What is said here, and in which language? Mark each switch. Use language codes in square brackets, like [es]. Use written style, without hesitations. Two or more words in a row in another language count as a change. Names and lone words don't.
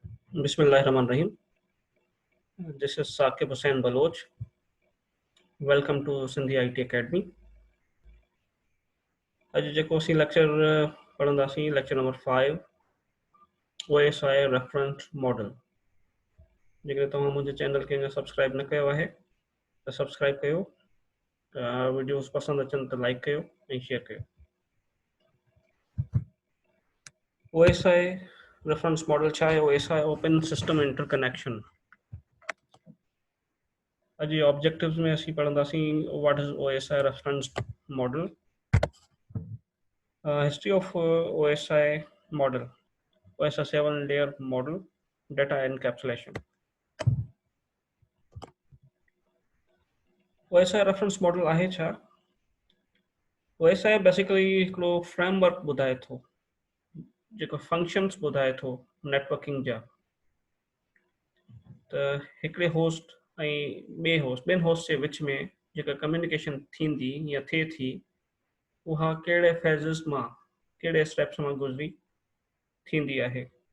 [en] Bismillahirrahmanirrahim. This is Saqib Hussain Baloch. Welcome to Sindhi IT Academy. [sd] अॼु जेको असीं लेक्चर पढ़ंदासीं [en] lecture number 5 OSI reference model. [sd] जेकर तव्हां मुंहिंजे चैनल खे अञा सब्सक्राइब न कयो आहे त सब्सक्राइब कयो, वीडियोस पसंदि अचनि त लाइक कयो ऐं शेयर कयो। [en] OSI reference model [sd] छा आहे? [en] OSI open system interconnection. [sd] अॼु ऑब्जेक्टिव्स में असीं पढ़ंदासीं [en] what is OSI reference model, history of OSI model, OSI 7-layer model, data encapsulation. OSI reference model [sd] आहे छा? OSI बेसिकली हिकिड़ो फ्रेमवर्क ॿुधाए थो जेको फंक्शन्स ॿुधाए थो नेटवर्किंग जा। त हिकिड़े होस्ट ऐं ॿियनि होस्ट जे विच में जेका कम्युनिकेशन थींदी या थिए थी उहा कहिड़े फेज़िस मां कहिड़े स्टेप्स मां गुज़री थींदी आहे।